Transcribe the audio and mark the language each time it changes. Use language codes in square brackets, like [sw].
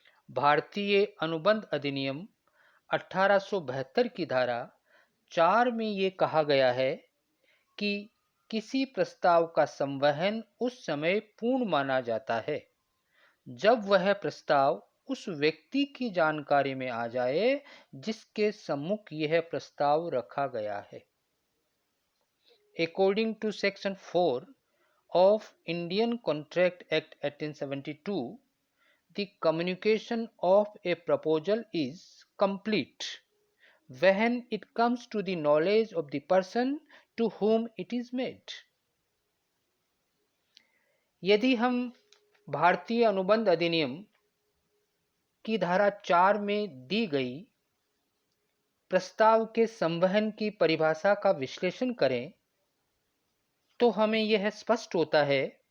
[hi] भारतीय अनुबंध अधिनियम 1872 की धारा 4 में ये कहा गया है कि किसी प्रस्ताव का संवहन उस समय पूर्ण माना जाता है जब वह प्रस्ताव उस व्यक्ति की जानकारी में आ जाए जिसके सम्मुख यह प्रस्ताव रखा गया है। [en] According to Section 4 of Indian Contract Act 1872, the communication of a proposal is complete when it comes to the knowledge of the person to whom it is made. [hi] यदि हम भारतीय अनुबंध अधिनियम की धारा 4 में दी गई प्रस्ताव के संवहन की परिभाषा का विश्लेषण करें तो हमें यह स्पष्ट होता है